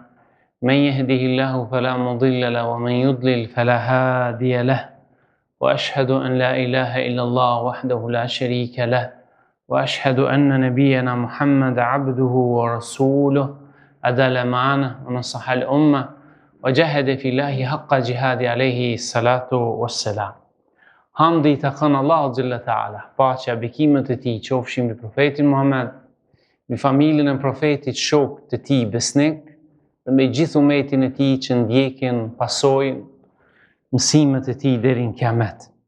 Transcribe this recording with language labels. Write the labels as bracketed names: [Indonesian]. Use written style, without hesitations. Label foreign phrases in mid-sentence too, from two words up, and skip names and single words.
[Arabic] من يهده الله فلا مضل له ومن يضلل فلا هادي له وأشهد أن لا إله إلا الله وحده لا شريك له وأشهد أن نبينا محمد عبده ورسوله أدى الأمانة ونصح الأمة وجاهد في الله حق جهاد عليه الصلاة والسلام. [Albanian] Hamdi të kënë Allahu [Arabic] جل تعالى, [Albanian] paqja, bekimet e tij qofshin mbi profetin Muhammed, mbi familjen e profetit, shokët të tij besnik, dhe me gjithë umetin e tij që ndjekin, pasojnë mësimet e tij deri në kiamet.